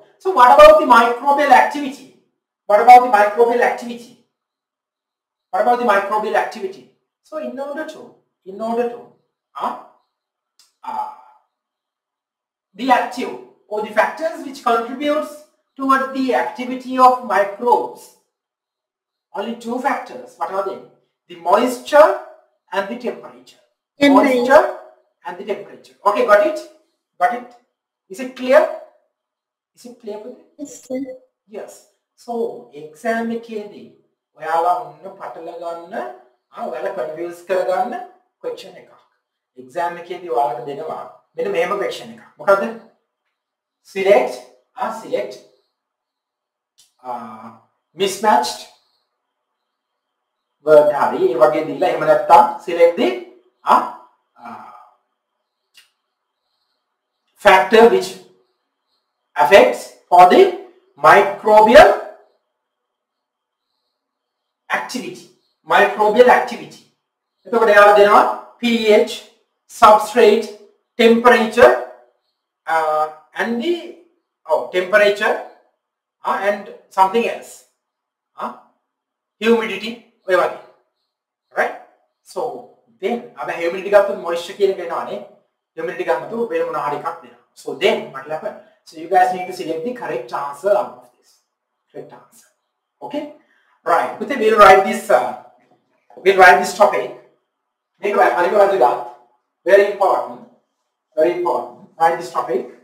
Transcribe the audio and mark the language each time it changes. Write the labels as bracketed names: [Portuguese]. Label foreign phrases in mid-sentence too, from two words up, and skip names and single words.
[English] So what about the microbial activity? So in order to the active or the factors which contributes toward the activity of microbes, only two factors. What are they? The moisture and the temperature. Moisture and the temperature. Okay, got it? Is it clear? For you? Yes. So exam [Sinhala] එකේදී ඔයාලා ඔන්න පටල ගන්න ඔයාලා confuse කරගන්න question එකක්. exam එකේදී ඔයාලට දෙනවා මෙන්න මෙහෙම question එකක්. මොකද්ද? [English] select mismatched word [Sinhala] hari ඒ වගේ දීලා එහෙම නැත්නම් [English] select the factor which affects for the microbial activity. microbial activity. [Sinhala] එතකොට එයාලා දෙනවා [English] pH, substrate, temperature and the temperature and something else. [Sinhala] Humidity ඔය වගේ. [English] Right? So then [Sinhala] අද humidity ගත්තොත් moisture කියන එක එනවානේ. Humidity ගන්නතු වෙන මොන හරි එකක් දෙනවා. [English] So then what will happen? So you guys need to select the correct answer out of this. Correct answer. Okay? Right. We'll write this topic. Very important. Very important. Write this topic.